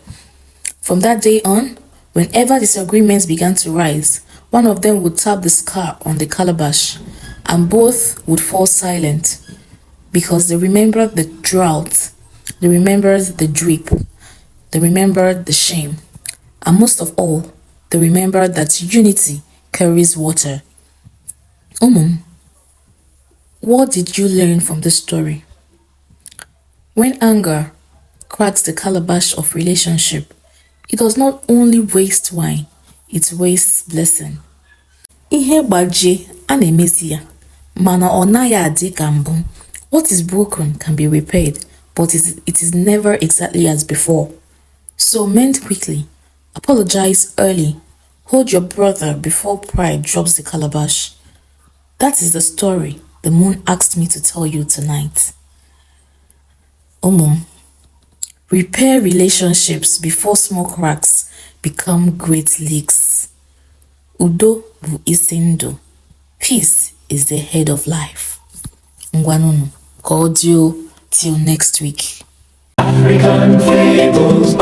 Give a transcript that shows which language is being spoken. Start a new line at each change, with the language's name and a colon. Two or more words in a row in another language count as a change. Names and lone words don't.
English: From that day on, whenever disagreements began to rise, one of them would tap the scar on the calabash, and both would fall silent because they remembered the drought, they remembered the drip, they remembered the shame, and most of all, they remembered that unity carries water. What did you learn from this story? When anger cracks the calabash of relationship, it does not only waste wine, it wastes blessing.
Igbo: Ihe gbajie a na-emezi ya, mana ọ naghị adị ka mbụ.
English: What is broken can be repaired, but it is never exactly as before. So mend quickly, apologize early, hold your brother before pride drops the calabash. That is the story the moon asked me to tell you tonight. Repair relationships before small cracks become great leaks.
Igbo: Udo bu isi ndụ.
English: Peace is the head of life.
Igbo: Ngwanunu, ka ọ
English: till next week. African fable.